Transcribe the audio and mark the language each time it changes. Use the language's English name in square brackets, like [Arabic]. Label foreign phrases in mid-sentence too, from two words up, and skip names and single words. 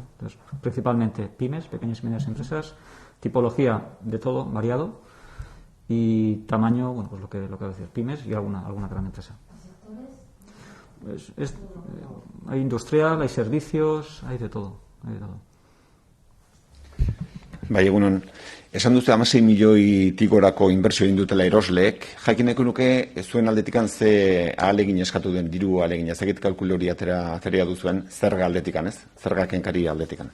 [Spanish] Entonces, principalmente pymes, pequeñas y medianas empresas, tipología de todo, variado, y tamaño, bueno, pues lo que voy a decir, pymes y alguna gran empresa. Hay industrial, hay servicios, hay de todo. [Basque] Bai, egunon, esan duzu 16 milioitik gorako inbertsio egin dutela erosleek, jakineko nuke zuen aldetikan ze ahalegin eskatu den diru ahalegin, ezagit kalkulu hori atera duzuen zerga aldetikan, ez? Zerga kenkari aldetikan.